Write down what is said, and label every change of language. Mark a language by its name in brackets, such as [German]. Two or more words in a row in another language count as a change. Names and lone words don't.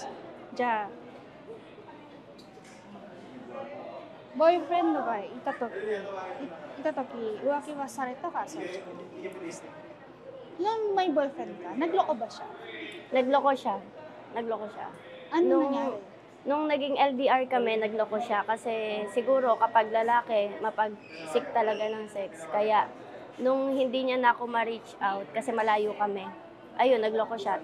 [Japanese] じゃあボーイフレンドがいた時浮気はされたか、そういう時に。 [Filipino] Nung may boyfriend ka, nagloko ba siya? Nagloko siya. Ano nangyari? Nung naging LDR kami, nagloko siya kasi siguro kapag lalaki, mapag-sick talaga ng sex. Kaya nung hindi niya na ako ma-reach out kasi malayo kami, ayun, nagloko siya.